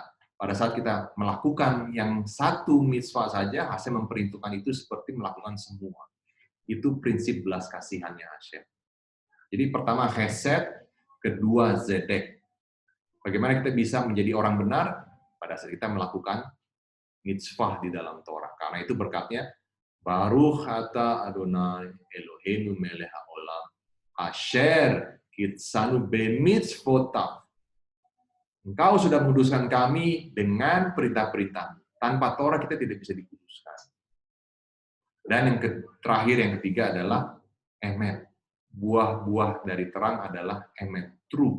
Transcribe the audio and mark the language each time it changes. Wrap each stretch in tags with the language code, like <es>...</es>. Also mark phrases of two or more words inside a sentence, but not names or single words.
<id>Pada saat kita melakukan yang satu mitzvah saja, Hashem memperhitungkan itu seperti melakukan semua. Itu prinsip belas kasihannya Hashem. Jadi pertama chesed, kedua zedek. Bagaimana kita bisa menjadi orang benar pada saat kita melakukan mitzvah di dalam Torah. Karena itu berkatnya,</id> <he>ברוך אתה אדוני אלוהינו מלך העולם אשר קדשנו במצוותיו.</he> <id>Engkau sudah menguduskan kami dengan perintah-perintah. Tanpa Torah kita tidak bisa dikuduskan. Dan yang terakhir, yang ketiga adalah emet. Buah-buah dari terang adalah emet, true.</id>